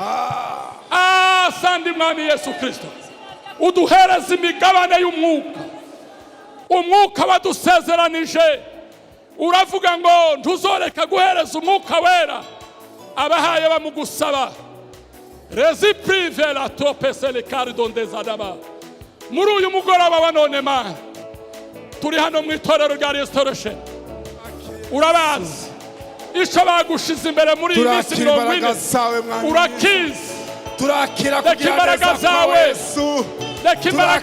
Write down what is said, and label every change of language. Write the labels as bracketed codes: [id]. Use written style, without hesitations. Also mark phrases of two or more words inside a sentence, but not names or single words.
[rn] Sandi mwami Yesu Kristo. Uduhereza imigabane y'umwuka. Umwuka wadusezeranije. Uravuga ngo ntuzoreka guhereza umwuka wera abahaye bamugusaba. Rezi prive la topese le cardon des adama. Muri uyu mugoroba wa none Mana. Turi hano mu itorero rya Restoration. Urabazi icyo bagushize imbere muri iyi minsi 40. Urakizi. turakira reka kugira imbaraga neza kwawe zawe, Yesu. reka imbaraga